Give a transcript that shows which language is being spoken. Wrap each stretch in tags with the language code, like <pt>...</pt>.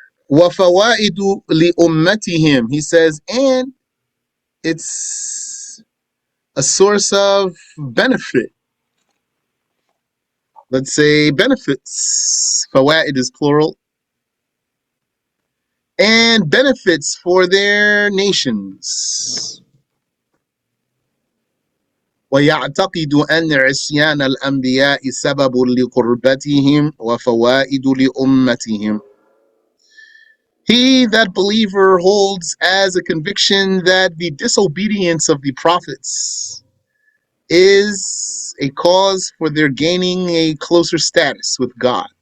<ar>وَفَوَائِدُ لِأُمَّتِهِمْ,</ar> <en>he says, and it's a source of benefit. Let's say benefits. Fawaid is plural. And benefits for their nations.</en> <ar>ويعتقد أن عصيان الأنبياء سبب لقربتهم وفوائد لأمتهم.</ar> <en>He, that believer, holds as a conviction that the disobedience of the prophets is a cause for their gaining a closer status with God.</en>